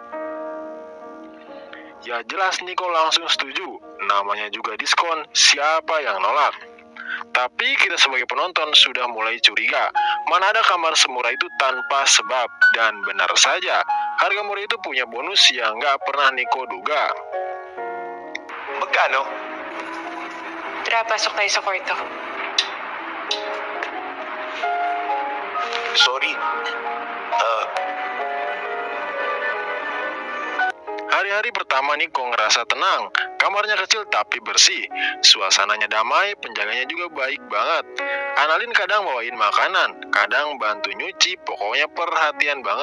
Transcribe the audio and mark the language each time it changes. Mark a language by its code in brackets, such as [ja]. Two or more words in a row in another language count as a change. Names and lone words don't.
[id] Ya jelas Nico langsung setuju, namanya juga diskon, siapa yang nolak? Tapi kita sebagai penonton sudah mulai curiga, mana ada kamar semurah itu tanpa sebab. Dan benar saja, harga murah itu punya bonus yang gak pernah Nico duga. [tl] Magkano? Tara, pasok tayo sa kwarto. Sorry. [id] Hari-hari pertama Nico ngerasa tenang, kamarnya kecil tapi bersih, suasananya damai, penjaganya juga baik banget. Annalyn kadang bawain makanan, kadang bantu nyuci, pokoknya perhatian banget.